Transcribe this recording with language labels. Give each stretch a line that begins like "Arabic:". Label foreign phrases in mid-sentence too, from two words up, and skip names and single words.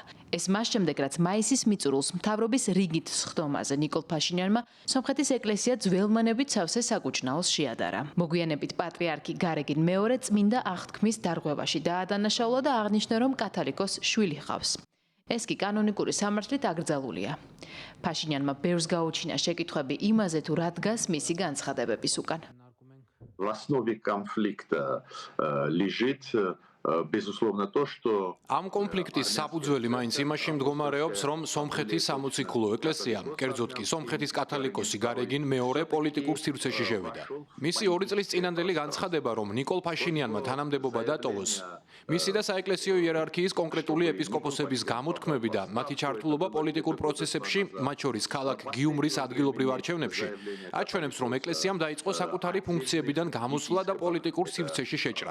Georgian: ეს მას შემდეგ, რაც მაისის მიწურულს მთავრობის რიგით სხდომაზე ნიკოლ ფაშინიანმა სომხეთის ეკლესია ძველმანებით სავსე საკუჭნაოს შეადარა. მოგვიანებით პატრიარქი გარეგინ მეორე წმინდა აღთქმის დარღვევაში დაადანაშაულა და აღნიშნა, რომ კათოლიკოსს შვილი ჰყავს. ეს კი კანონიკური სამართლით აკრძალულია. ფაშინიანმა ბევრს გაუჩინა შეკითხვები იმაზე, თუ რა დგას მისი განცხადებების უკან.
Russian: В основе конфликта лежит, безусловно, то, что
Georgian: Ამ კონფლიქტის საფუძველი მაინც იმაში მდგომარეობს, რომ სომხეთის სამოციქულო ეკლესია, კერძოდ კი სომხეთის კათოლიკოსი გარეგინ მეორე პოლიტიკურ სივრცეში შევიდა. მისი 2 წლის წინანდელი განცხადება, რომ ნიკოლ ფაშინიანმა თანამდებობა დატოვოს, მისი და საეკლესიო იერარქიის კონკრეტული ეპისკოპოსების გამოთქმები და მათი ჩართულობა პოლიტიკურ პროცესებში, მათ შორის ქალაქ გიუმრის ადგილობრივ არჩევნებში, აჩვენებს, რომ ეკლესიამ დაიწყო საკუთარი ფუნქციებიდან გამოსვლა და პოლიტიკურ სივრცეში შეჭრა.